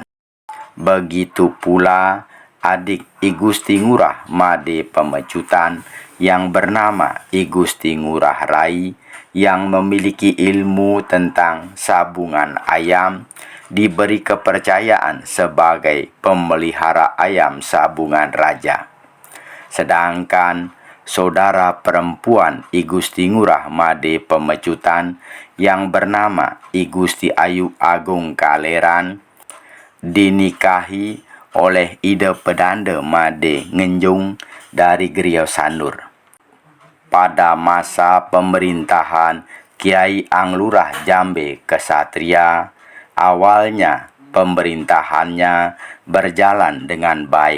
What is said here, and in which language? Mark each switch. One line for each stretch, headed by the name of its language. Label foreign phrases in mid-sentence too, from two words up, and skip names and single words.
Indonesian: Begitu pula adik I Gusti Ngurah Made Pemecutan yang bernama I Gusti Ngurah Rai yang memiliki ilmu tentang sabungan ayam diberi kepercayaan sebagai pemelihara ayam sabungan raja. Sedangkan saudara perempuan I Gusti Ngurah Made Pemecutan yang bernama I Gusti Ayu Agung Kaleran dinikahi oleh Ide Pedande Made Ngenjung dari Griyo Sandur. Pada masa pemerintahan Kyai Anglurah Jambe Kesatria, awalnya pemerintahannya berjalan dengan baik.